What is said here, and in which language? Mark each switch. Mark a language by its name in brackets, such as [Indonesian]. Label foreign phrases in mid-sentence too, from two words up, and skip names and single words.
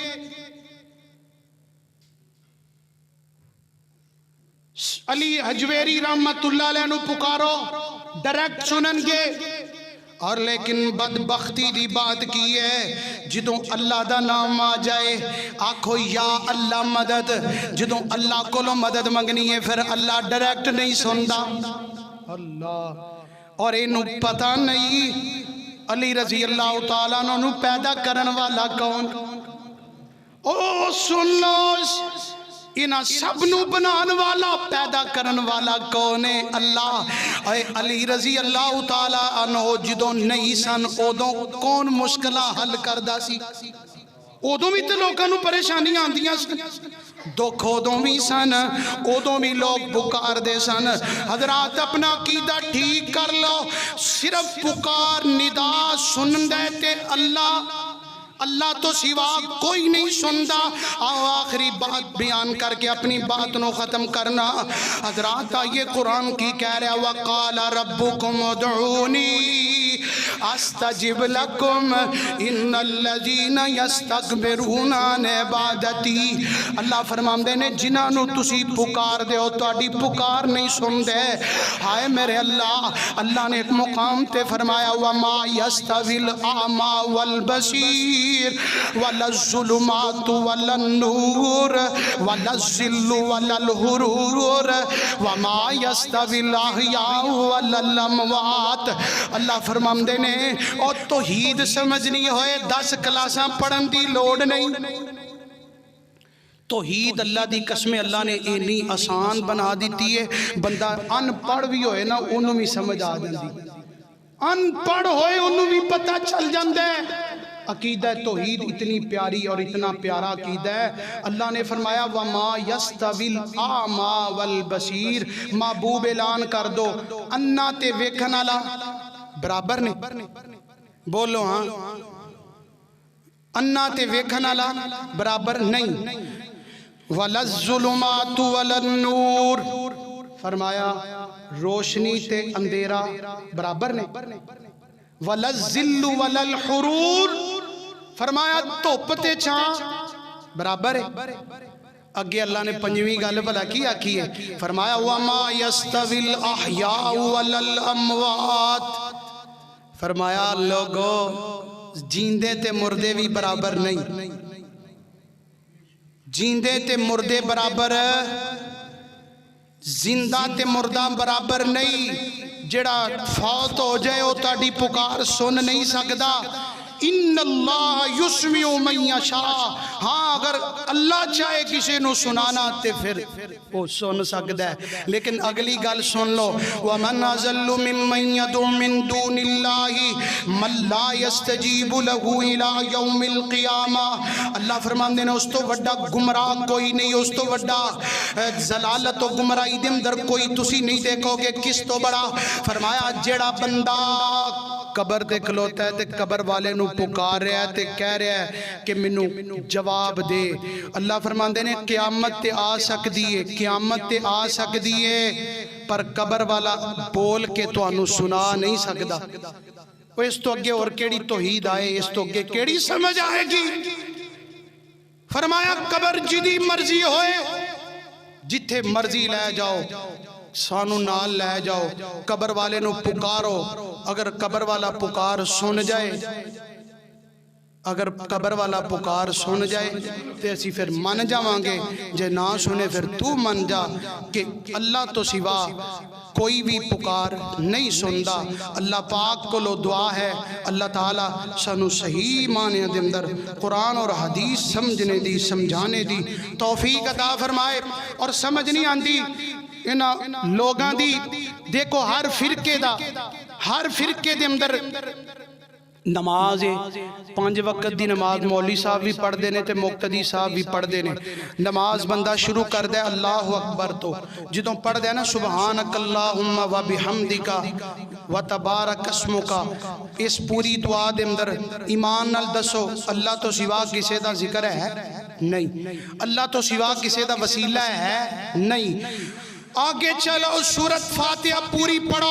[Punjabi] علی حجویری رحمت اللہ علیہ نو پکارو ڈائریکٹ سنن گے اور لیکن بدبختی دی بات کی ہے جدوں اللہ دا نام آ جائے آکھو یا اللہ مدد جدوں اللہ کو لو مدد منگنی ہے پھر اللہ ڈائریکٹ نہیں سندا اللہ اور انہوں پتہ نہیں علی رضی اللہ تعالیٰ عنہ پیدا کرن والا کون او سن لو انہاں سب نو بنان والا پیدا کرن والا کون ہے اللہ اے علی رضی اللہ تعالیٰ عنہ جدوں نہیں سن اودوں کون مشکلہ حل کردہ سی اودوں بھی تے لوگاں نو پریشانی آندیاں سن دکھ اودوں بھی سن اودوں بھی لوگ پکار دے سن حضرات اپنا عقیدہ ٹھیک کر لو صرف پکار ندا سن دے تے اللہ تو سوا کوئی نہیں سندا آؤ آخری بات بیان کر کے اپنی بات نو ختم کرنا حضرات آئیے قرآن کی [Arabic] کہہ رہا وَقَالَ رَبُّكُمُ ادْعُونِي أَسْتَجِبْ لَكُمْ إِنَّ الَّذِينَ يَسْتَكْبِرُونَ عَنْ عِبَادَتِي [Punjabi] اللہ فرماندے نے جنہاں نو تسی پکار دے ہو تہاڈی پکار نہیں سن دے ہائے میرے اللہ نے ایک مقام تے فرمایا [Arabic] وَمَا يَسْتَوِي الْأَعْمَى وَالْبَصِيرُ وَلَا الظُّلُمَاتُ وَلَا النُّورُ وَلَا الظِّلُّ وَلَا الْحُرُورُ وَمَا يَسْتَوِي الْأَحْيَاءُ وَلَا الْأَمْوَاتُ [Punjabi] اللہ فرماندے نے اور توحید سمجھنی ہوئے 10 کلاساں پڑھن دی لوڑ نہیں توحید اللہ دی قسم اللہ نے اینی آسان بنا دیتی ہے بندہ ان پڑھ بھی ہوئے نا انہوں بھی سمجھ آ جاندی ان پڑھ ہوئے انہوں بھی پتہ چل جاندے عقیدہ توحید اتنی پیاری اور اتنا پیارا عقیدہ ہے اللہ نے فرمایا [Arabic] وَمَا يَسْتَوِي الْأَعْمَى وَالْبَصِيرُ [Punjabi] محبوب اعلان کر دو انا تے ویکھن والا برابر نے بولو ہاں انا تے ویکھن والا برابر نہیں [Arabic] وَلَا الظُّلُمَاتُ وَلَا النُّورُ [Punjabi] فرمایا روشنی تے اندھیرا برابر نے [Arabic] وَلَا الظِّلُّ وَلَا الْحُرُورُ [Punjabi] فرمایا دھوپ تے چھاں برابر ہے اگے اللہ نے پنجویں گل بھلا کی آکھی ہے فرمایا [Arabic] وَمَا يَسْتَوِي الْأَحْيَاءُ وَلَا الْأَمْوَاتُ [Punjabi] فرمایا لوگو جیندے تے مردے بھی برابر نہیں جیندے تے مردے برابر زندہ تے مردہ برابر نہیں جڑا فوت ہو جائے او تاڑی پکار سن نہیں سکدا [Arabic] ان اللہ یسمع من یشاء [Punjabi] ہاں اگر اللہ چاہے کسی نو سنانا تے پھر وہ سن سکتا ہے لیکن اگلی گل سن لو [Arabic] وَمَنْ أَضَلُّ مِمَّنْ يَدْعُو مِن دُونِ اللَّهِ مَن لَا يَسْتَجِيبُ لَهُ إِلَى يَوْمِ الْقِيَامَةِ [Punjabi] اللہ فرماندے نے اس تو وڈا گمراہ کوئی نہیں اس تو وڈا ضلالت و گمراہی دے اندر کوئی تسی نہیں دیکھو گے کس تو بڑا فرمایا جیڑا بندہ قبر تے کھلوتا ہے تے قبر والے نو پکار رہا ہے تے کہہ رہا ہے کہ منو جواب دے اللہ فرماندے نے قیامت تے آ سکدی ہے قیامت تے آ سکدی ہے پر قبر والا بول کے تو انو سنا نہیں سکدا وہ اس تو اگے اور کیڑی توحید آئے اس تو اگے کیڑی سمجھ آئے گی فرمایا قبر جدی مرضی ہوئے جتھے مرضی لے جاؤ سانو نال لے جاؤ قبر والے نو پکارو اگر قبر والا پکار سن جائے اگر قبر والا پکار سن جائے تو اسی پھر من جاوانگے جے نہ سنے پھر تو من جا کہ اللہ تو سوا کوئی بھی پکار نہیں سندا اللہ پاک کو لو دعا ہے اللہ تعالیٰ سانو صحیح معنی دے اندر قرآن اور حدیث سمجھنے دی سمجھانے دی توفیق عطا فرمائے اور سمجھ نہیں آندی انہا لوگاں دی دیکھو ہر فرقے دے اندر نماز ہے 5 وقت دی نماز مولوی صاحب بھی پڑھ دینے تے مقتدی صاحب بھی پڑھ دینے نماز بندہ شروع کر دے اللہ اکبر تو جدوں پڑھ دے نا [Arabic] سبحانک اللہم و بحمدکا و تبارک اسمکا [Punjabi] اس پوری دعا دے اندر ایمان نال دسو اللہ تو سوا کسے دا ذکر ہے نہیں اللہ تو سوا کسے دا وسیلہ ہے نہیں آگے چلو سورت فاتحہ پوری پڑھو.